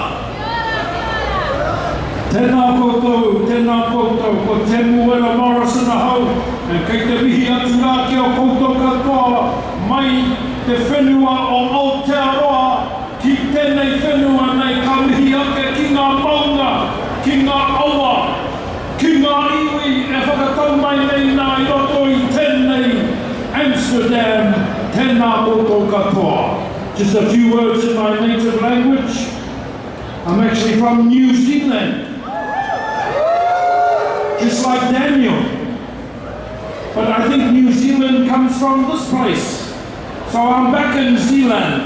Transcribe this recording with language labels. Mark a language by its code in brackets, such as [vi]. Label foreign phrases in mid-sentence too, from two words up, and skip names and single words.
[mi] Tēnā koutou, ko Temuera Morrison ahau, e kei te mihi atu rā ki o koutou katoa, mai te whenua o Aotearoa, ki tēnei whenua nei ka mihi ake ki ngā maunga, ki ngā aua, ki ngā iwi e whakatau mai nei nā i roto i tēnei Amsterdam, tēnā koutou katoa. [en] Just a few words in my native language. I'm actually from New Zealand. Just like Daniel. But I think New Zealand comes from this place. So I'm back in Zealand.